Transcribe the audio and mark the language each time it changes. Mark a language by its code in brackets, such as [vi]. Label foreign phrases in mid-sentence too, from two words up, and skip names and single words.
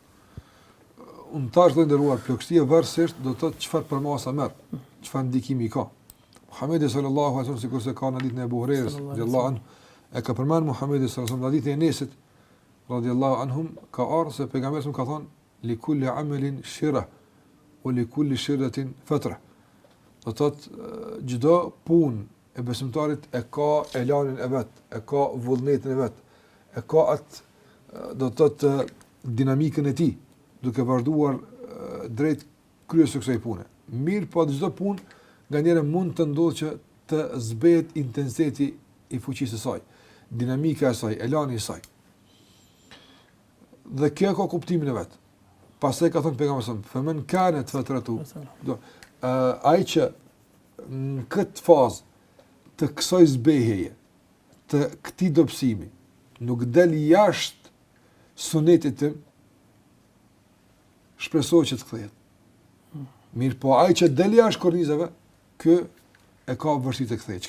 [sq] Unë tash do nderuar plagështia varësisht do të thotë çfarë përmasa merr, çfarë ndikimi ka. Muhamedi [ar] صلى الله عليه وسلم [sq] sikur se ka në ditën e Abu Hurajrës [ar] رضي الله عنه [sq] e ka përmend Muhamedi [ar] صلى الله عليه وسلم [sq] në ditën e Enesit [ar] رضي الله عنهم [sq] ka ardhur se pejgamberi ka thonë [ar] لكل عمل شرة ولكل شرة فترة. [sq] Do të thotë çdo punë e besimtarit e ka elanin e vet, e ka vullnetin e vet, e ka atë do të thotë dinamikën e tij, duke vazhduar drejt kryes së kësaj pune. Mirë, po çdo punë nganjëherë mund të ndodhë që të zbehet intensiteti i fuqisë së saj, dinamika e saj, elani i saj. Dhe kjo ka kuptimin e vet. Pastaj ka thënë pejgamberi [ar] صلى الله عليه وسلم, "فمن كانت فترته." [sq] Ai që në këtë fazë të kësaj zbehjeje, të këtij dobësimi, nuk del jashtë sunetit tim, shpresoj që të kthehet. Mirë, po ai që del jashtë kornizave, ky e ka vështirë të kthehet.